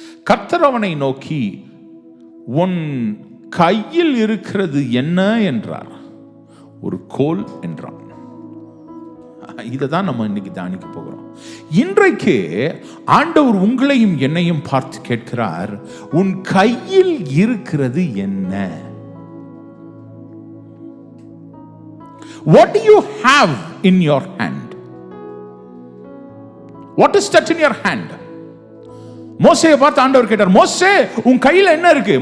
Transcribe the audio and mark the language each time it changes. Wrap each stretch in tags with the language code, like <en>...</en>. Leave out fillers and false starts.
<ta>கர்த்தர் அவனை நோக்கி, உன் கையில் இருக்கிறது என்ன என்றார். ஒரு கோல் என்றான். இதை தான் நம்ம இன்னைக்கு தியானிக்க போகிறோம். இன்றைக்கு ஆண்டவர் உங்களையும் என்னையும் பார்த்து கேட்கிறார், உன் கையில் இருக்கிறது என்ன?</ta> <en>What do you have in your hand? What is that in your hand?</en> <ta>மோசேயை பார்த்து ஆண்டவர் கேட்டார், மோசே உன் கையில என்ன இருக்கு?</ta>